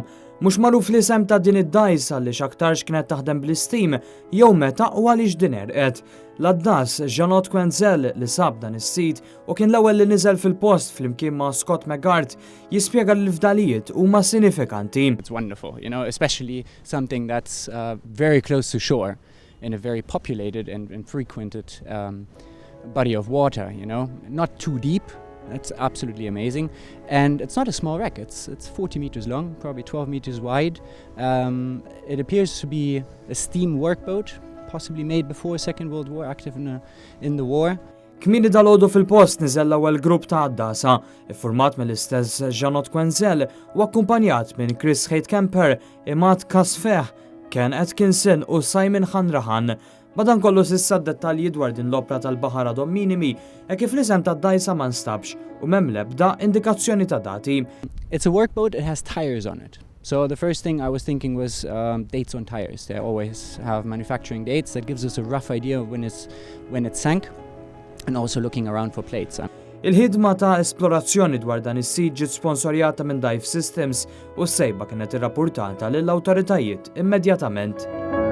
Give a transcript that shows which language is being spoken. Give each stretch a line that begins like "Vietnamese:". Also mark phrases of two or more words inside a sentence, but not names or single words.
Maltese: Mhux magħruf l-isem ta' din id-dajsa li x'aktarx kienet taħdem bl-istim jew meta u għaliex din erqet. L-addas Jeannot Quenzel li sab dan is-sit u kien l-ewwel li niżel fil-post flimkien ma' Scott McGart jispjega li l-fdalijiet huma sinifikanti.
English: It's wonderful, especially something that's very close to shore in a very populated and frequented body of water, not too deep. That's absolutely amazing. And it's not a small wreck. It's 40 meters long, probably 12 meters wide. It appears to be a steam workboat, possibly made before Second World War, active in the war.
Maltese: Kmini dal-għodu fil-post niżel l-ewwel grupp ta' Dasa, iffurmat mill-istess Jeannot Quenzel u akkumpanjat minn Chris Heidkemper, Imad Kasfeh, Ken Atkinson u Simon Hanrahan. Madankollu s'issa d-dettalji dwar din l-opra tal-baħar għadhom minimi kif l-isem tad-dajsa ma nstabx u m'hemm l-ebda indikazzjoni ta' dati.
English: It's a workboat, it has tires on it. So the first thing I was thinking was dates on tires. They always have manufacturing dates. That gives us a rough idea when it sank, and also looking around for plates.
Maltese: Il-ħidma ta' esplorazzjoni dwar dan is-sit ġiet sponsorjata minn Dive Systems u s-sejba kienet irrappurtata lill-awtoritajiet immedjatament.